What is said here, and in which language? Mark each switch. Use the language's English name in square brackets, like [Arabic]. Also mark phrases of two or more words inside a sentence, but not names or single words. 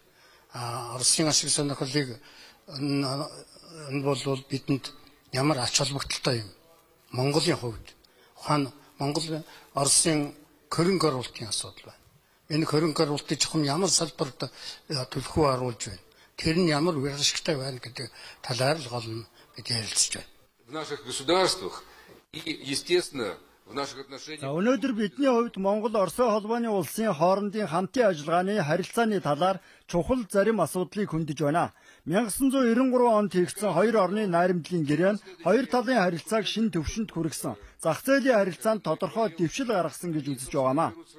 [Mongolian] Оросын ашиг сонирхлыг энэ бол бидэнд ямар ач холбогдолтой юм? Монголын хувьд ухаан Монгол Оросын хөрөнгө оруулалтын асуудал байна. Энэ хөрөнгө оруулалтыг чухам ямар салбарт төлхөө оруулж байна. Тэр нь ямар үр ашигтай байна гэдэг талаар л гол нь бид ярилцж байна. [Russian] В наших государствах и, естественно, в наших отношениях. [Mongolian] Өнөөдөр бидний хувьд Монгол Оросын холбооны улсын хоорондын хамтын ажиллагааны харилцааны талаар чухал зарим асуудлыг хөндөж байна. 1993 онд хийгдсэн хоёр орны найрамдлын гэрээ нь хоёр талын харилцааг шинэ төвшөнд хүргэсэн. Зах зээлийн харилцаанд тодорхой дэвшил гаргасан гэж үзэж байгаамаа.